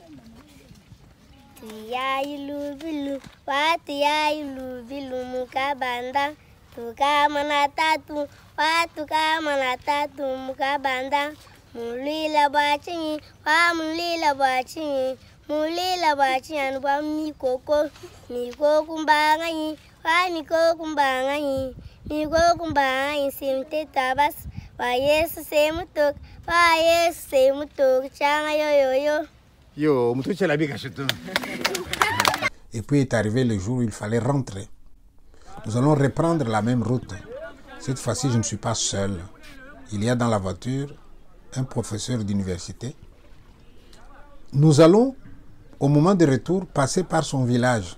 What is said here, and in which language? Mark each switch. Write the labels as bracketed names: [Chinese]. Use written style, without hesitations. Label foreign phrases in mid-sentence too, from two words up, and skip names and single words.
[Luba-Katanga] Ya ilu bilu, watu ya ilu bilu mukabanda, tukamana tatu, watu kamana tatu mukabanda, mulila bachinyi, wa mulila bachinyi, mulila bachinyi anubwa mikoko kumbanganyi, wa mikoko kumbanganyi, mikoko kumbanganyi simte tabas, wa Yesu semutok, changa yo. Yo, mutuche la biga chetou. [French] Et puis est arrivé le jour où il fallait rentrer. Nous allons reprendre la même route. Cette fois-ci, je ne suis pas seul. Il y a dans la voiture un professeur d'université. Nous allons, au moment de retour, passer par son village.